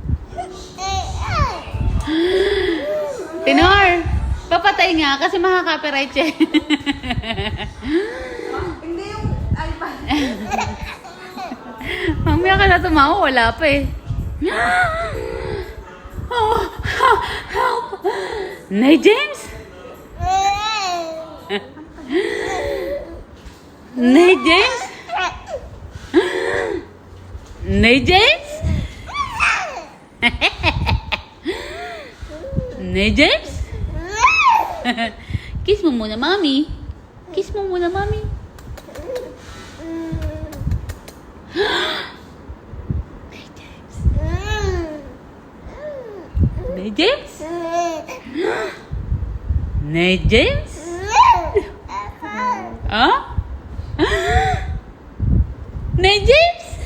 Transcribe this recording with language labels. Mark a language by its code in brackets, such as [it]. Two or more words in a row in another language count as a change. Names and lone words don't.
[tl] Tinor, papatay nga kasi makaka-copyright siya. Hindi yung iPad. Mamaya ka na tumawa, wala pa eh. Help! Nay James? Nay James? Nay James? Nay James? Kiss mo muna, Mami. Kiss mo muna, Mami. Nay James? Nay James? Nay James? Huh? Nay James?